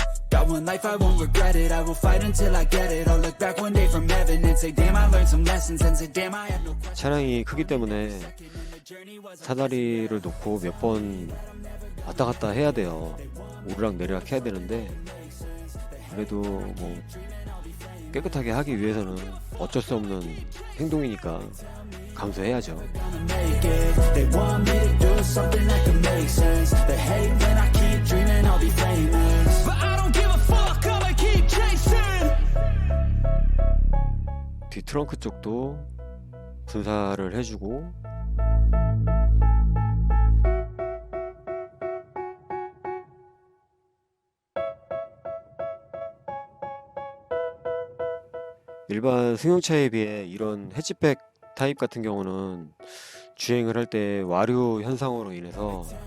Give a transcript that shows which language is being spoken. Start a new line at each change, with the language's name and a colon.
English: Got one life, I won't regret it. I will fight until I get it. I'll look back one day from heaven and say, damn, I learned some lessons and say, damn, I had no questions.
Korean: 차량이 크기 때문에 사다리를 놓고 몇 번 왔다 갔다 해야 돼요. 오르락 내리락 해야 되는데, 그래도 뭐 깨끗하게 하기 위해서는 어쩔 수 없는 행동이니까 감수해야죠.
English: They want me to do something that can make sense. They hate when I keep dreaming I'll be famous. But I don't give a fuck, I'ma keep chasing.
Korean: 뒤 트렁크 쪽도 분사를 해주고, 일반 승용차에 비해 이런 해치백 타입 같은 경우는 주행을 할 때 와류 현상으로 인해서